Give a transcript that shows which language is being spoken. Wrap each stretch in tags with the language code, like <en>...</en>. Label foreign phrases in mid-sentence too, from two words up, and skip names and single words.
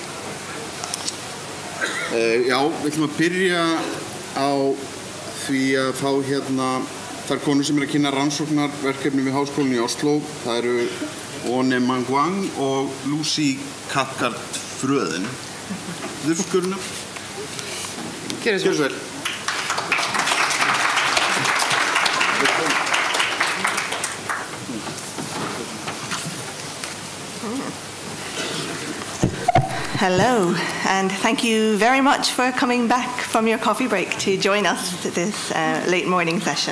<is>Já, við ætlum að byrja á því að fá hérna þær konur sem að kynna rannsóknarverkefni við Háskólann í Oslo. Það eru Åne Mangwang og Lucy Cathcart Frøden. Þið fyrir skurna. Gjörðu svo vel.</is> <en>Hello, and thank you very much for coming back from your coffee break to join us at this late morning session.</en>